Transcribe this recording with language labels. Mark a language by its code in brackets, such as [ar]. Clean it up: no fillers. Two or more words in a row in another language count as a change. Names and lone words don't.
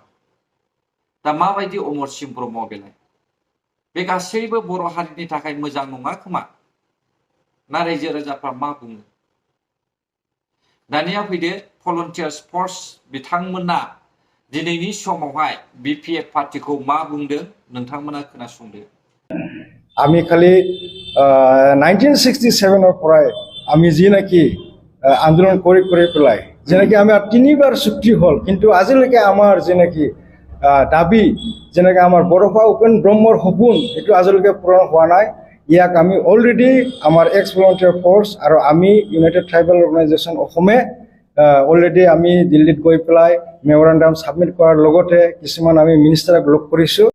[brx] दा माबायदि अमरसिंह ब्रह्म बेलाय? बे गासैबो बर' हारिनि थाखाय मोजां नङा खोमा ना रायजो राजाफ्रा मा बुङो? दानिया फैदो [en] volunteers force [brx] बिथांमोना दिनैनि समावहाय BPF पार्टिखौ मा बुंदों नोंथांमोना खोनासंदो। [as] আমি খালি 1967 পৰাই আমি যি নাকি আন্দোলন কৰি পেলাই যেনেকি আমার 3বার চুক্তি হল, কিন্তু আজিলৈকে আমার যেনেকি দাবি, যেনেকে আমার বড়ফা উপেন ব্ৰহ্মৰ সপোন, এইটো আজিলৈকে পূৰণ হোৱা নাই। ইয়াক আমি অলৰেডি আমাৰ [en] ex volunteer force [as] আৰু আমি ইউনাইটেড ট্ৰাইবেল অৰ্গেনাইজেশ্যন অসমে অলৰেডি আমি দিল্লীত গৈ পেলাই [en] memorandum submit [as] কৰাৰ লগতে কিছুমান আমি মিনিষ্টাৰক লগ কৰিছোঁ।